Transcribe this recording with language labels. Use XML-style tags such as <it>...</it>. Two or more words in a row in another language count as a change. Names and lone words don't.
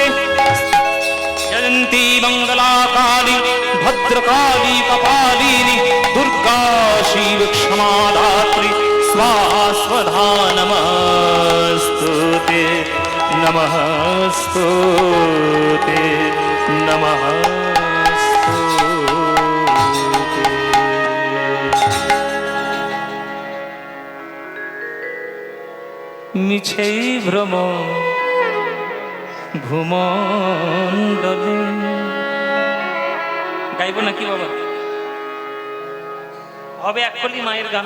<sa>জয়ন্তী মঙ্গলা কালী ভদ্রকালী কপালিনী দুর্गा शिव क्षमा धात्री स्वाहा स्वधा नमस्तुते नमस्तुते नमस्तुते।</sa> <bn>মিছেই ভ্রম ভূমণ্ডলে গাইবো নাকি বাবা? হবে একলি মায়ের গান।</bn>